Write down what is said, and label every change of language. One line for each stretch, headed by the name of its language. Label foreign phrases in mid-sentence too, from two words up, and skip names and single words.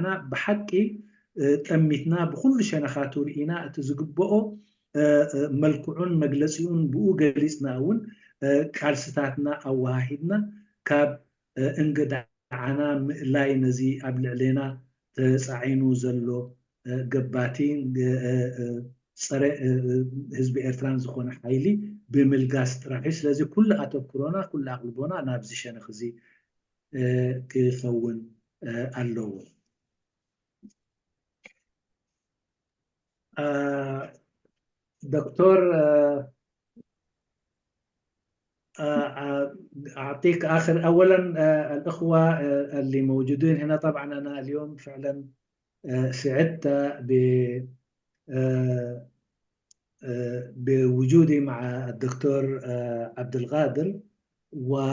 Tigrinya: ብሓቂ ጠሚትና ብኩሉ ሸነኻቱ ርኢና እቲ ዝግብኦ መልክዑን መግለፂኡን ብኡ ገሊፅና እውን ቃልስታትና ኣወሃሂድና ካብ እንገዳዓና ምእላይ ነዚ ኣብ ልዕልና ተፃዒኑ ዘሎ ገባቲ ፀረ ህዝቢ ኤርትራን ዝኾነ ሓይሊ ብምልጋስ ጥራሕ እዩ ስለዚ ኩሉ ኣተኩሮና ኩሉ ኣቕልቦና ናብዚ ሸነኽ እዚ ክኸውን ኣለዎ
Arabic: دكتور أعطيك آخر أولا الأخوة اللي موجودين هنا طبعا أنا اليوم فعلا سعدت بوجودي مع الدكتور عبد القادر و